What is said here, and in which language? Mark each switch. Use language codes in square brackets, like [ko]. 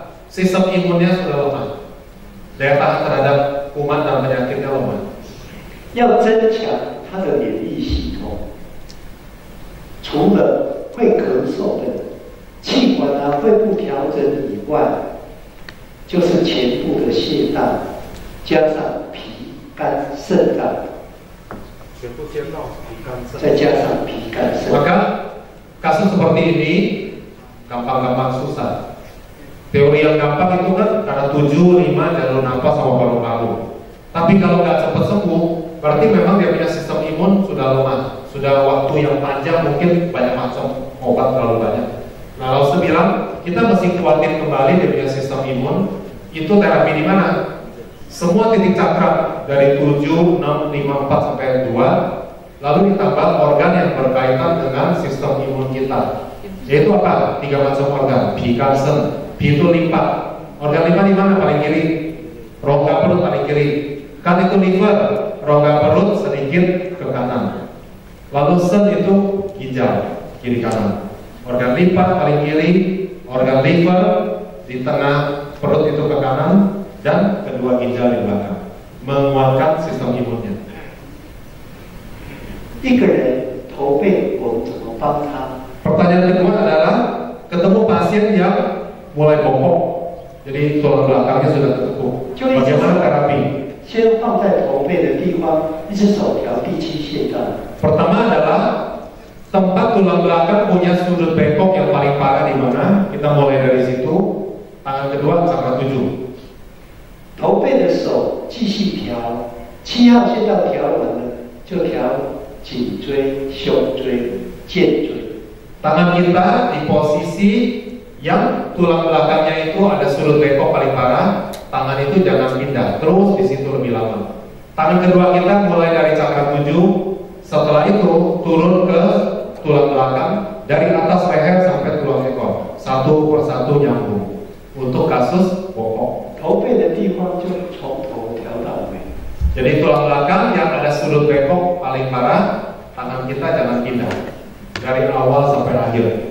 [id] Sistem imunnya sudah lemah, daya tahan terhadap kuman dan penyakitnya lemah. [zh] 要增强他的免疫系统，除了会咳嗽的气管啊、肺部调整以外，就是前部的血道，加上脾、肝、肾脏，全部接到皮干症。再加上脾、肝、肾。 [id] Maka kasus seperti ini gampang-gampang susah. Teori yang gampang itu kan karena 7, 5 jalur nafas sama paru-paru. Tapi kalau nggak cepat sembuh, berarti memang dia punya sistem imun sudah lemah, sudah waktu yang panjang mungkin banyak macam obat terlalu banyak. Nah, Laosu bilang kita mesti kuatin kembali dia punya sistem imun. Itu terapi di mana? Semua titik cakra dari 7, 6, 5, 4 sampai 2 lalu ditambah organ yang berkaitan dengan sistem imun kita. Yaitu apa? 3 macam organ. Bika sen. B itu limpa. Organ limpa di mana? Paling kiri. Rongga perut paling kiri. Kan itu liver. Rongga perut sedikit ke kanan. Lalu sen itu ginjal, kiri kanan. Organ limpa paling kiri. Organ liver di tengah, perut itu ke kanan, dan kedua ginjal di belakang. Menguatkan sistem imunnya. [zh] 一个人驼背，我们怎么帮他？ [id] Pertanyaan kedua adalah ketemu pasien yang mulai bongkok, jadi tulang belakangnya sudah tertekuk. Bagaimana terapi? [zh] 先放在驼背的地方，一只手调第七穴道。 [id] Pertama adalah tempat tulang belakang punya sudut bengkok yang paling parah di mana? Kita mulai dari situ. Tangan kedua cakra 7. [zh] 驼背的手继续调，7号穴道调完了，就调颈椎、胸椎、肩椎。 [id] Tangan kita di posisi yang tulang belakangnya itu ada sudut bengkok paling parah. Tangan itu jangan pindah, terus di situ lebih lama. Tangan kedua kita mulai dari cakra 7. Setelah itu turun ke tulang belakang dari atas leher sampai tulang ekor, satu persatu nyambung. Untuk kasus bongkok. [zh] 驼背的地方就从头调到尾。 [id] Jadi tulang belakang yang ada sudut bengkok paling parah, tangan kita jangan pindah dari awal sampai akhir.